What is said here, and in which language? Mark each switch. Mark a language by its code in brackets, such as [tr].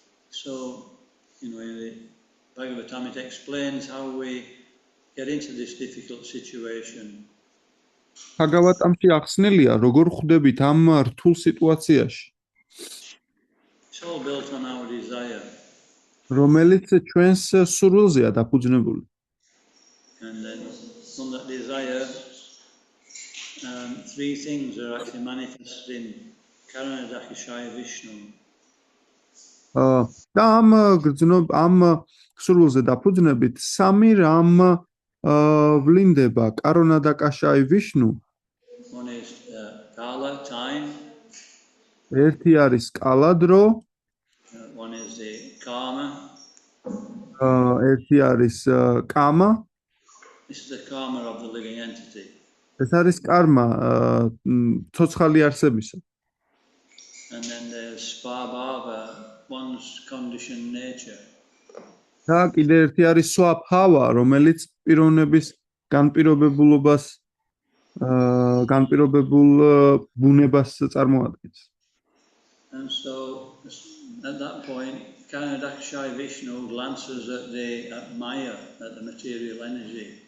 [en] So, in the Bhagavatam it explains how we get into this difficult situation. [ka] ბჰაგავატამში ახსნილია, როგორ ხვდებით ამ რთულ სიტუაციაში, [en] It's all built on our desire. [ka] რომელიც ჩვენს სურვილზეა დაფუძნებული. [en] And then from that desire, 3 things are actually manifested in Karanadakishaya Vishnu. [ka] და ამ ქსურვილზე დაფუძნებით სამი რამ ვლინდება კარონა და კაშაი ვიშნუ. [en] One is Kala, time. [ka] ერთი არის კალა დრო, [en] One is the karma. [ka] ერთი არის კამა. [en] This is the karma of the living entity. [ka] ეს არის კარმა ცოცხალი არსებისა. [en] And then there's Svabhava, one's conditioned nature. [ka] და კიდე ერთი არის სვაფჰავა, რომელიც პიროვნების განპირობებულობას განპირობებულ ბუნებას წარმოადგენს. [en] And so at that point, Karanadakshai Vishnu glances at Maya, at the material energy.